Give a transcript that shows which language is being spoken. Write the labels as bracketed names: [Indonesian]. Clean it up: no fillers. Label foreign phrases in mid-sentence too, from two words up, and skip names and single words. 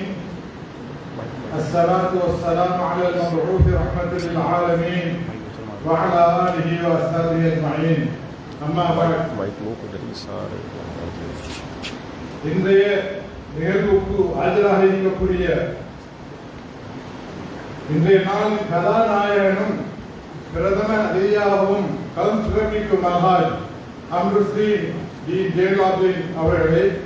[Arabic] الصلاة والسلام على المبعوث رحمة للعالمين وعلى آله وأصحابه أجمعين. أما بعد. [Tamil] இன்றைய நிகழ்வுக்கு ஆஜராக இருக்கக்கூடிய இன்றைய நாளின் கதாநாயகனும் பிரதம அதிதியாகவும் களம் சிறப்பிக்கும் மகாஜ் அம்ருஸ்ரீ டி ஜெயலாபின் அவர்களே,